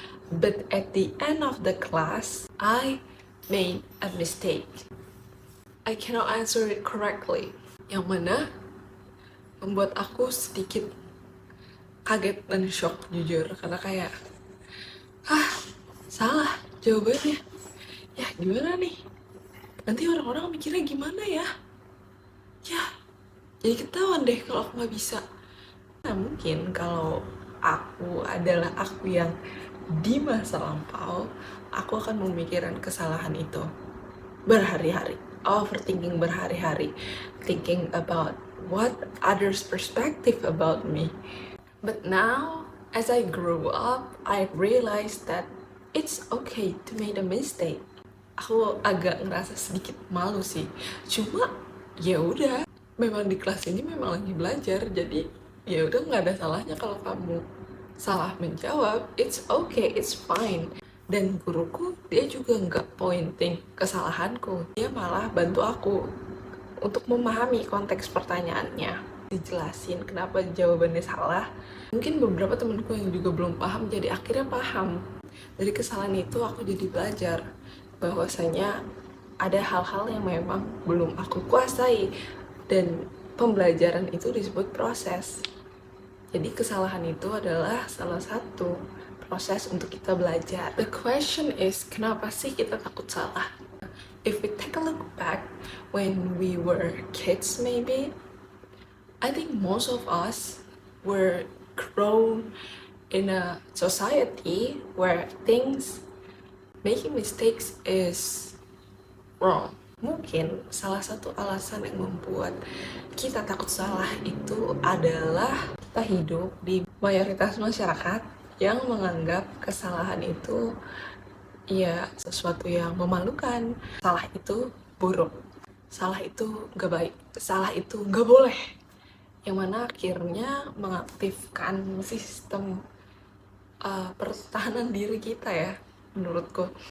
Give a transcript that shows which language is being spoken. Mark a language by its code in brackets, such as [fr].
[en] But at the end of the class, I made a mistake. I cannot answer it correctly, [id] yang mana membuat aku sedikit kaget dan shock jujur, karena kayak salah jawabannya. Ya gimana nih, nanti orang-orang mikirnya gimana ya, jadi ketahuan deh kalau aku nggak bisa. Nah mungkin kalau aku adalah aku yang di masa lampau, aku akan memikirkan kesalahan itu berhari-hari, overthinking berhari-hari, [en] thinking about what others' perspective about me. But now, as I grew up, I realized that it's okay to make a mistake. [id] Aku agak ngerasa sedikit malu sih. Cuma ya udah, memang di kelas ini memang lagi belajar, jadi ya udah nggak ada salahnya kalau kamu salah menjawab. [en] It's okay, it's fine. [id] Dan guruku dia juga nggak pointing kesalahanku, dia malah bantu aku untuk memahami konteks pertanyaannya, dijelasin kenapa jawabannya salah. Mungkin beberapa temanku yang juga belum paham jadi akhirnya paham. Dari kesalahan itu aku jadi belajar bahwasanya ada hal-hal yang memang belum aku kuasai, dan pembelajaran itu disebut proses. Jadi kesalahan itu adalah salah satu proses untuk kita belajar. [en] The question is, [id] kenapa sih kita takut salah? [en] If we take a look back when we were kids maybe, I think most of us were grown in a society where making mistakes is wrong. [id] Mungkin salah satu alasan yang membuat kita takut salah itu adalah kita hidup di mayoritas masyarakat yang menganggap kesalahan itu ya sesuatu yang memalukan. Salah itu buruk, salah itu gak baik, salah itu gak boleh, yang mana akhirnya mengaktifkan sistem pertahanan diri kita ya, menurutku.